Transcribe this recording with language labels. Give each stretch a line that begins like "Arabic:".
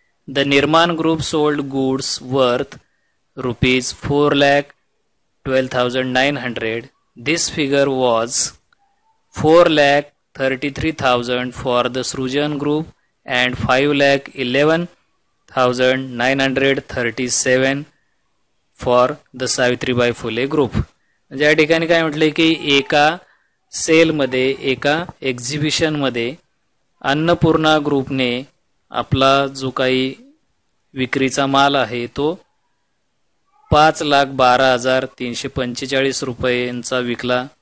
English: The Nirman group sold goods worth ₹4,12,900. This figure was 4,33,000 for the Srujan group and 5,11,937 for the Savitribai Phule group.
Marathi: म्हणजे या ठिकाणी काय म्हटलंय की एका सेलमध्ये एका एक्झिबिशनमध्ये अन्नपूर्णा ग्रुपने आपला जो काही विक्रीचा माल आहे तो 5,12,345 रुपयांचा विकला.